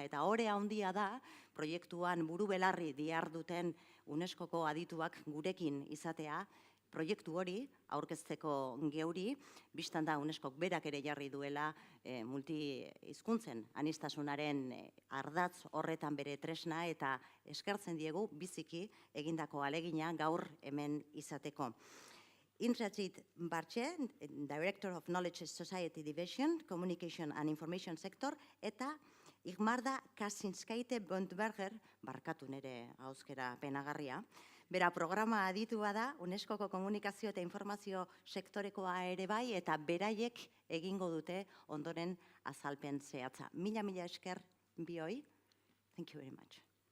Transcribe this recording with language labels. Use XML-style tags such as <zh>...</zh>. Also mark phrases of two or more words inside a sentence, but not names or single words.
<eu>Eta orea handia da, proiektuan buru belarri diharduten UNESCoko adituak gurekin izatea, proiektu hori aurkezteko geuri, bistan da UNESCok berak ere jarri duela multihizkuntzen aniztasunaren ardatz horretan bere tresna eta eskertzen diegu biziki egindako ahalegina gaur hemen izateko. Indrajit Bartxe,</eu> <en>Director of Knowledge Society Division, Communication and Information Sector,</en> <eu>eta Igmarda Kasinskaite Bondberger, barkatu nire hauskera penagarria, bera programa aditua da, UNESCoko komunikazio eta informazio sektorekoa ere bai, eta beraiek egingo dute ondoren azalpen zehatza. Mila esker bioi.</eu> <en>Thank you very much.</en>